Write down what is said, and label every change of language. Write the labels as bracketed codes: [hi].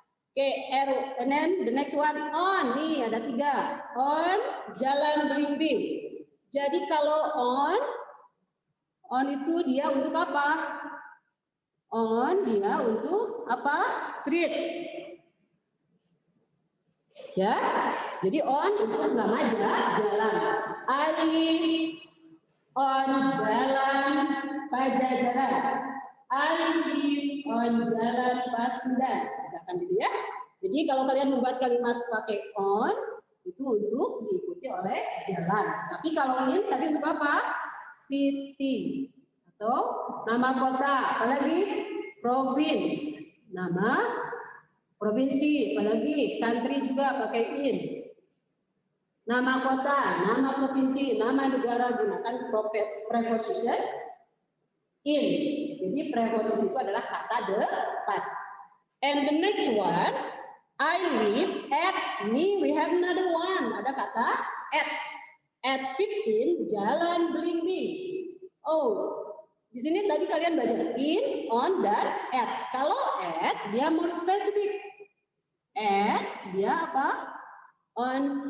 [en] Oke, and then the next one on. [id] Nih ada 3. On Jalan Belimbing. Jadi kalau on itu dia untuk apa? On dia untuk apa? Street. Ya. Jadi on untuk nama jalan. [en] I live on Jalan Pajajaran. I live on Jalan Pasundan. [id] Misalkan gitu ya. Jadi kalau kalian membuat kalimat pakai on itu untuk diikuti oleh jalan. Tapi kalau in tadi untuk apa? City atau nama kota, apalagi province, nama provinsi, apalagi country juga pakai in. Nama kota, nama provinsi, nama negara gunakan preposition in. Jadi preposition itu adalah kata depan. [en] And the next one, I live at, nih we have another one, [id] ada kata [en] at 15 Jalan Belimbing. [id] Oh, di sini tadi kalian belajar in, on, dan at. Kalau at dia more spesifik. At dia apa? On.